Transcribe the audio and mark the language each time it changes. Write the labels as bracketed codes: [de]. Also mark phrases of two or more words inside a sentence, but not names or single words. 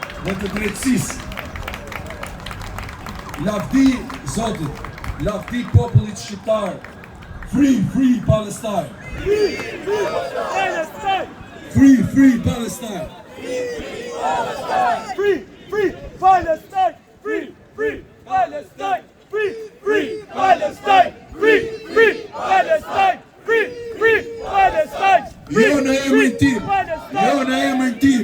[sq] dhe të drejtësisë. Lavdi Zotit, lavdi popullit shqiptar. [en] Free, free Palestine! Free, free Palestine! Free, free Palestine! Free, free Palestine! Free, free Palestine! Free, free Palestine! Free, free Palestine! Free, free Palestine! [sq] Jo në emrin tim! Jo në emrin tim!